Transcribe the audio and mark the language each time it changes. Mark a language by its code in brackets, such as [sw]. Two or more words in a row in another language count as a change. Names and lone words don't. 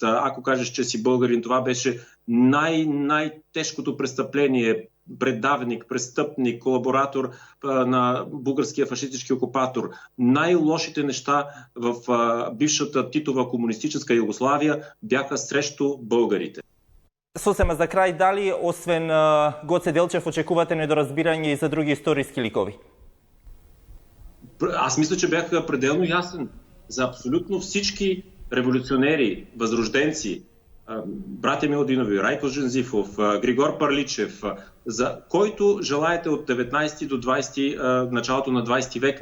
[bg] Ако кажеш, че си българин, това беше най-тежкото престъпление. Предавник, престъпник, колаборатор на българския фашистически окупатор. Най-лошите неща в бившата Титова комунистическа Югославия бяха срещу българите. [mk] Сосема за крај, дали освен Гоце Делчев очекувате недоразбирање и за други историски ликови? [bg] Аз мисля, че бях пределно ясен за абсолютно всички революционери, възрожденци, братя Милдинови, Райко Жензифов, Григор Парличев, за който желаете от 19 до 20, началото на 20 век.